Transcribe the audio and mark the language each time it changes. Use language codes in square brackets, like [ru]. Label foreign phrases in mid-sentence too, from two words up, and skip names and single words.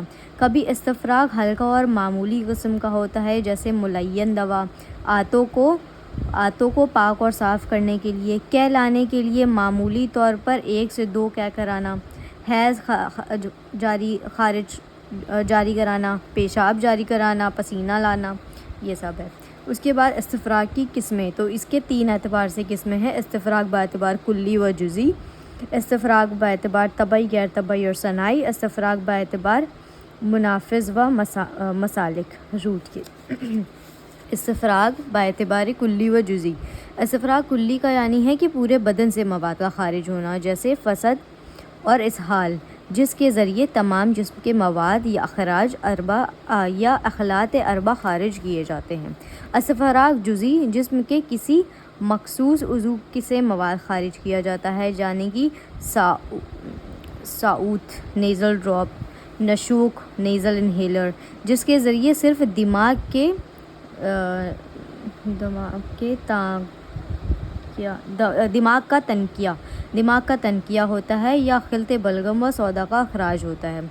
[ur] کبھی استفراغ ہلکا اور معمولی قسم کا ہوتا ہے، جیسے ملین دوا، آنتوں کو پاک اور صاف کرنے کے لیے، قے لانے کے لیے معمولی طور پر 1 سے 2 قے کرانا، حیض جاری کرانا، پیشاب جاری کرانا، پسینہ لانا، یہ سب ہے۔ اس کے بعد استفراغ کی قسمیں، تو اس کے 3 اعتبار سے قسمیں ہیں۔ استفراغ باعتبار کلی و جزئی، استفراغ باعتبار طبعی، غیر طبعی اور صناعی، استفراغ باعتبار منافذ و مسالک روٹ کے۔ استفراغ باعتبار کلی و جزئی۔ استفراغ کلی کا یعنی ہے کہ پورے بدن سے مواد کا خارج ہونا، جیسے فسد اور اسہال، جس کے ذریعے تمام جسم کے مواد یا اخلاط اربع خارج کیے جاتے ہیں۔ استفراغ جزئی، جسم کے کسی مخصوص عضو سے مواد خارج کیا جاتا ہے، یعنی کہ ساؤتھ [en] nasal drop, [ur] نشوک [en] nasal inhaler, [ur] جس کے ذریعے صرف دماغ کا تنقیہ ہوتا ہے، یا خلط بلغم و سودا کا اخراج ہوتا ہے۔